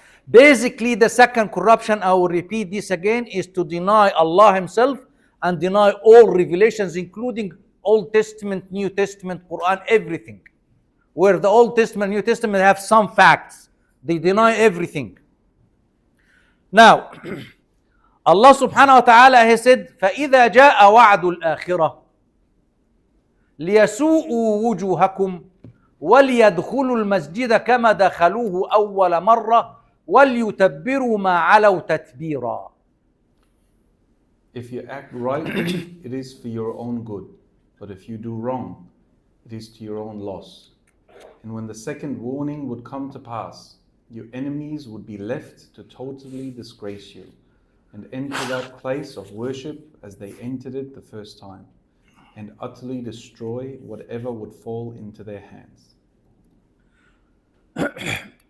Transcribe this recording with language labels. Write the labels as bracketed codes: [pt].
[en] Basically, the second corruption, I will repeat this again, is to deny Allah Himself and deny all revelations, including Old Testament, New Testament, Quran, everything. Where the Old Testament, New Testament have some facts, they deny everything. Now, Allah subhanahu wa ta'ala has said, [ar] فَإِذَا جَاءَ وَعْدُ الْآخِرَةِ لِيَسُوءُوا وُجُوهَكُمْ وَلْيَدْخُلُوا الْمَسْجِدَ كَمَا دَخَلُوهُ أَوَّلَ مَرَّةٍ وَلْيُتَبِّرُوا مَا عَلَوْا تَتْبِيرًا. [en] If you act rightly, it is for your own good. But if you do wrong, it is to your own loss. And when the second warning would come to pass, your enemies would be left to totally disgrace you and enter that place of worship as they entered it the first time, and utterly destroy whatever would fall into their hands.